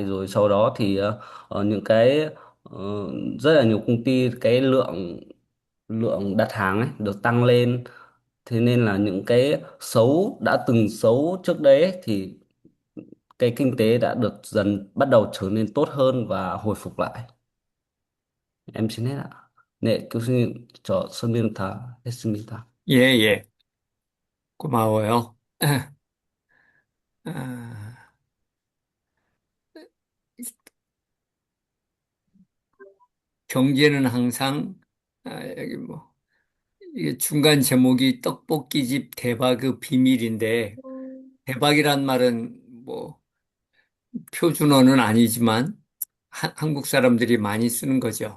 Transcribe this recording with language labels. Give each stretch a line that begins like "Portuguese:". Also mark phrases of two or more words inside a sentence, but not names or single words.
Vietnamese: Rồi sau đó thì những cái rất là nhiều công ty, cái lượng lượng đặt hàng ấy được tăng lên. Thế nên là những cái xấu đã từng xấu trước đấy ấy, thì cái kinh tế đã được dần bắt đầu trở nên tốt hơn và hồi phục lại. Em xin hết ạ.
Korean: 네, 교수님, 저 설명 다 했습니다. 예, 예. 고마워요. 아, 경제는 항상 여기 뭐 이게 중간 제목이 떡볶이집 대박의 비밀인데 대박이란 말은 뭐 표준어는 아니지만 한국 사람들이 많이 쓰는 거죠.